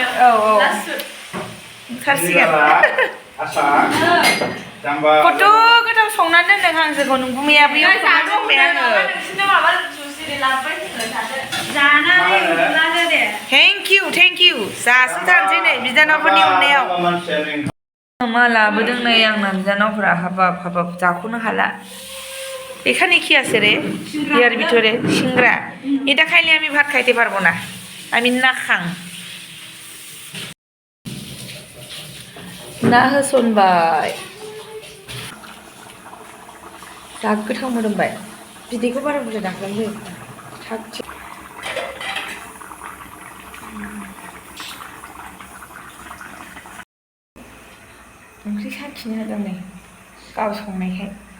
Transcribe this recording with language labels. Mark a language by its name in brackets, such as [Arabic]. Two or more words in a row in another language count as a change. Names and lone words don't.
[Bodo] औ ओंखारसिगोन खथ' गोथाव संनानै दोनदों हांसोखौ नोंगुमैया बैयाव संनानै दोनबाय आङो [English] thank you [Bodo] जासोथारनोसै नै बिनानावफोरनि अननायाव मा लाबोदों नै आंना बिनानावफोरा हाबाब जाख'नो हाला [Bangla] এখানে কি আছে রে ইয়ার ভিতরে সিংড়া এটা খাইলে আমি ভাত খাইতে পারবো না আমি না খাং [Bodo] ना होसनबाय जा गोथाव मोदोमबाय बिदैखौ बारा बुरजा दाख्लांदो थाग ओंख्रि साखिनो होदों नै गाव संनायखाय